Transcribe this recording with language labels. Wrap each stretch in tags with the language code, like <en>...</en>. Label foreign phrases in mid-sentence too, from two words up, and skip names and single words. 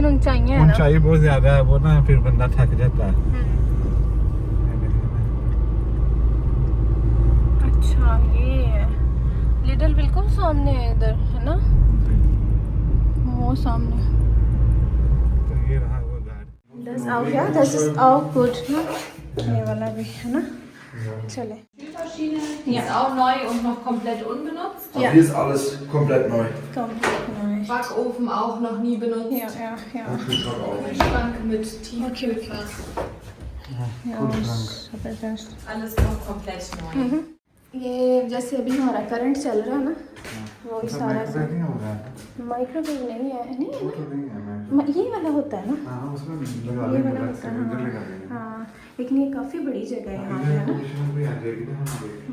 <hi>ऊंचाई बहुत ज़्यादा है, वो ना फिर बंदा थक जाता है। अच्छा, ये है लिडल बिल्कुल सामने है इधर, है ना? वो सामने। तो ये रहा वो गाड़ी।</hi> <de>Das auch, ja, das ist auch gut, ne?</de> <hi>ये वाला भी है ना? चले।</hi> <de>Die ist auch neu und noch komplett unbenutzt. Ja. Hier ist alles komplett neu. Komplett neu. Backofen auch noch nie benutzt. Ja. Kühlschrank auch. Schrank mit Tiefkühlfach.</de> <hi>Ja, जबरदस्त।</hi> <de>Alles noch komplett neu.</de> <hi>ये जैसे अभी हमारा करंट चल रहा है ना, वो ही सारा नहीं होगा, माइक्रोवेव नहीं है, नहीं है वो तो नहीं है, ना? ये वाला होता है ना? हाँ उसमें लगा ये देंगे, वाला बस होता है, इधर लगा देंगे। हाँ। लेकिन ये काफ़ी बड़ी जगह है यहाँ पे, है ना? पोजीशन भी आ जाएगी ना हमारी।</hi>